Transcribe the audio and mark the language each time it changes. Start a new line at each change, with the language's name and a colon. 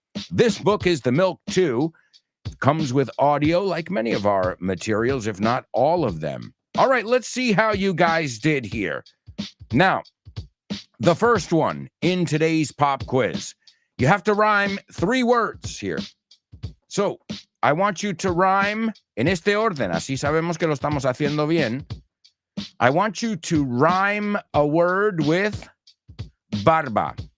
English: This book is The Milk 2. Comes with audio like many of our materials, if not all of them. All right, let's see how you guys did here. Now, the first one in today's pop quiz. You have to rhyme 3 words here. So, I want you to rhyme
Spanish: en este orden, así sabemos que lo estamos haciendo bien.
English: I want you to rhyme a word with barba.